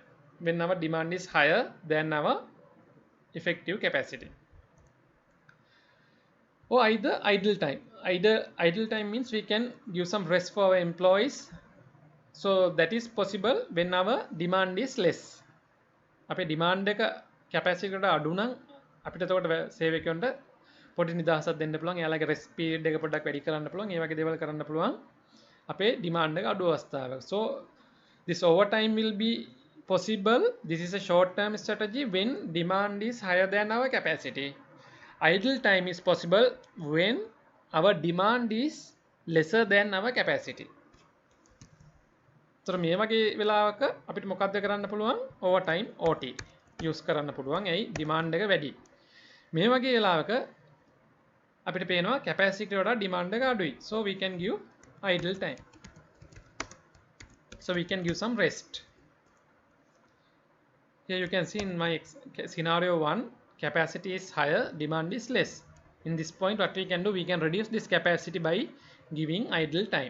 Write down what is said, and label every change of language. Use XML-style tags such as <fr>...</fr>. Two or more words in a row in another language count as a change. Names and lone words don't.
<en>When our demand is higher than our effective capacity. Or either idle time. Either idle time means we can give some rest for our employees. So that is possible when our demand is less.</en> <si>අපේ ඩිමාන්ඩ් එක කැපැසිටි එකට අඩු නම් අපිට එතකොට සේවකයන්ට පොඩි නිදහසක් දෙන්න පුළුවන්. එයාලගේ</si> <en>rest period</en> <si>එක පොඩ්ඩක් වැඩි කරන්න පුළුවන්. ඒ වගේ දේවල් කරන්න පුළුවන් අපේ ඩිමාන්ඩ් එක අඩු අවස්ථාවක.</si> <en>So this overtime will be possible. This is a short term strategy when demand is higher than our capacity. Idle time is possible when our demand is lesser than our capacity.</en> <si>So මේ වගේ වෙලාවක අපිට මොකක්ද කරන්න පුළුවන්?</si> <en>overtime OT use</en> <si>කරන්න පුළුවන්. ඇයි? demand එක වැඩි. මේ වගේ වෙලාවක අපිට පේනවා capacity වඩා demand එක අඩුයි.</si> <en>So we can give idle time. So we can give some rest. Here you can see in my scenario 1, capacity is higher, demand is less. In this point, what we can do, we can reduce this capacity by giving idle time.</en>